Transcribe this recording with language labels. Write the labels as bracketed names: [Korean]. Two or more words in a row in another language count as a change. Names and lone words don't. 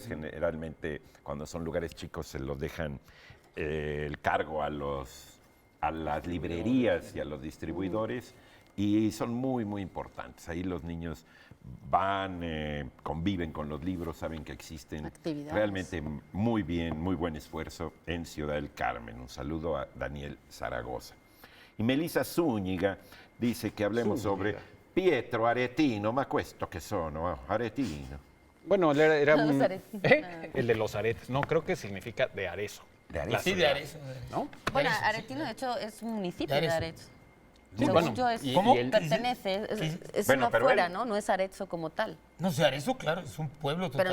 [Spanish] Generalmente, cuando son lugares chicos, se los dejan el cargo a las librerías y a los distribuidores, y son muy, muy importantes. Ahí los niños van, conviven con los libros, saben que existen. Actividades. Realmente muy bien, muy buen esfuerzo en Ciudad del Carmen. Un saludo a Daniel Zaragoza. Y Melissa Zúñiga dice que hablemos sobre Pietro Aretino, [Italian] ma questo che sono, [Spanish] Aretino. Bueno, era Los un... aretes. El de los aretes. No, creo que significa de Arezzo. De Arezzo. Sí, de Arezzo. ¿No? Bueno, Arezzo, sí. Aretino, de hecho, es un municipio De de Arezzo. Arezzo. Sí, Según bueno, yo, ¿Cómo? pertenece, es Bueno, una pero fuera, él- ¿no? No es Arezzo como tal, No sé, Arezzo, claro, es un pueblo total.